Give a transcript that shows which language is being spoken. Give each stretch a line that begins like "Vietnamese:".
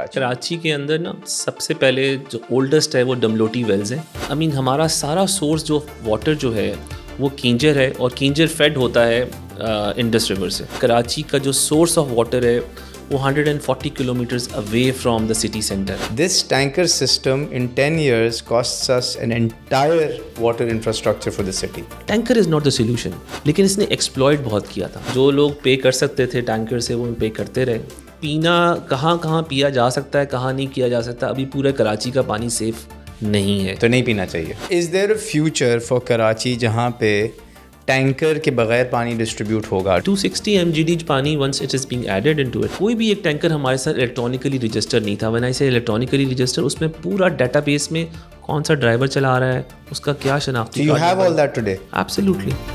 Urdu: کراچی کے اندر نا سب سے پہلے جو اولڈسٹ ہے وہ ڈملوٹی ویلز ہیں. ہمارا سارا سورس جو واٹر جو ہے وہ کینجر ہے, اور کینجر فیڈ ہوتا ہے انڈس ریور سے. کراچی کا جو
English: Source of water ہے وہ 140 kilometres away from the city centre. This tanker system in 10 years costs us an entire water infrastructure for the city. Tanker is not the solution,
Urdu: لیکن اس نے exploit بہت کیا تھا. جو لوگ پے کر سکتے تھے ٹینکر سے وہ پے کرتے رہے. پینا کہاں کہاں پیا جا سکتا ہے, کہاں نہیں کیا جا سکتا. ابھی پورے کراچی کا پانی سیف نہیں ہے, تو نہیں پینا چاہیے.
English: Is there a future for
Urdu: Karachi جہاں پہ ٹینکر کے بغیر پانی ڈسٹریبیوٹ ہوگا؟
English: 260 MGD پانی once it is being added into it.
Urdu: کوئی بھی ایک ٹینکر ہمارے ساتھ الیکٹرانکلی رجسٹر نہیں تھا.
English: when I say
Urdu: electronically register, اس میں پورا ڈیٹا بیس میں کون سا ڈرائیور چلا رہا ہے, اس کا کیا شناختی.
English: You have all that today? Absolutely.